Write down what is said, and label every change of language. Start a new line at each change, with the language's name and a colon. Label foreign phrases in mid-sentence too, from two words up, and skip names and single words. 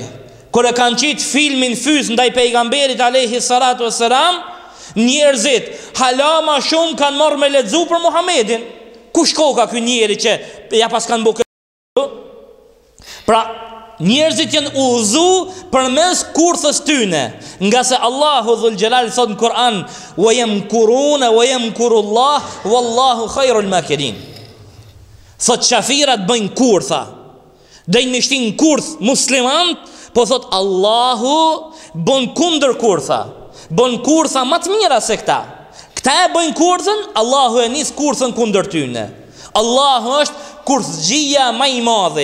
Albanian: Kur e kanë qitë filmin fys ndaj pejgamberit
Arabic: عليه الصلاة والسلام,
Albanian: njerëzit hala ma shumë kanë marrë me lexu për Muhamedin. Ku shkoka ky njeri që ja pas kanë bukë? Pra, njerëzit janë udhëzu përmes kurthës tyne, nga se Allahu Dhul Gjelal thot në Kur'an:
Arabic: "ويمكرون ويمكر الله والله خير الماكرين."
Albanian: Thot qafirat bëjnë kurtha, dojnë në shtin kurth muslimant, po thot Allahu bën kundër kurtha, bën kurtha më të mira se këta. Këta e bëjnë kurthën, Allahu e nis kurthën kundër tyne. Allahu është kurthgjia më i madhe.